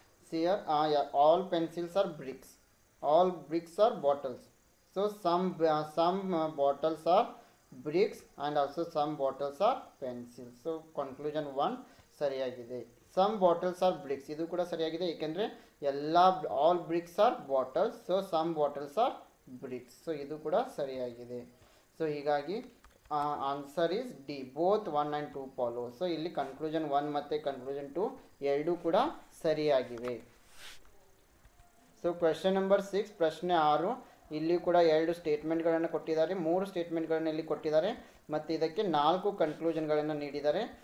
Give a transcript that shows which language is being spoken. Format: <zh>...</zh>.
<en>See here all pencils are bricks, all bricks are bottles. So some bottles are bricks and also some bottles are pencils. So conclusion 1</en> <kn>ಸರಿಯಾಗಿದೆ.</kn> <en>some bottles are bricks,</en> <kn>ಇದು ಕೂಡ ಸರಿಯಾಗಿದೆ. ಏಕೆಂದರೆ ಎಲ್ಲ</kn> <en>all bricks are bottles, so some bottles are bricks.</en> <kn>So ಇದು ಕೂಡ ಸರಿಯಾಗಿದೆ.</kn> <en>so</en> <kn>ಹೀಗಾಗಿ</kn> <en>Answer is D, both 1 and 2 follow.</en> <kn>So ಇಲ್ಲಿ ಕನ್ಕ್ಲೂಷನ್ 1 ಮತ್ತು ಕನ್ಕ್ಲೂಷನ್ 2 ಎರಡೂ ಕೂಡ ಸರಿಯಾಗಿವೆ. ಸೊ ಕ್ವೆಶನ್ ನಂಬರ್ 6, ಪ್ರಶ್ನೆ 6. ಇಲ್ಲಿ ಕೂಡ ಎರಡು ಸ್ಟೇಟ್ಮೆಂಟ್ಗಳನ್ನು ಕೊಟ್ಟಿದ್ದಾರೆ, 3 ಸ್ಟೇಟ್ಮೆಂಟ್ಗಳನ್ನು ಇಲ್ಲಿ ಕೊಟ್ಟಿದ್ದಾರೆ ಮತ್ತು ಇದಕ್ಕೆ 4 ಕನ್ಕ್ಲೂಷನ್ಗಳನ್ನು ನೀಡಿದ್ದಾರೆ.</kn>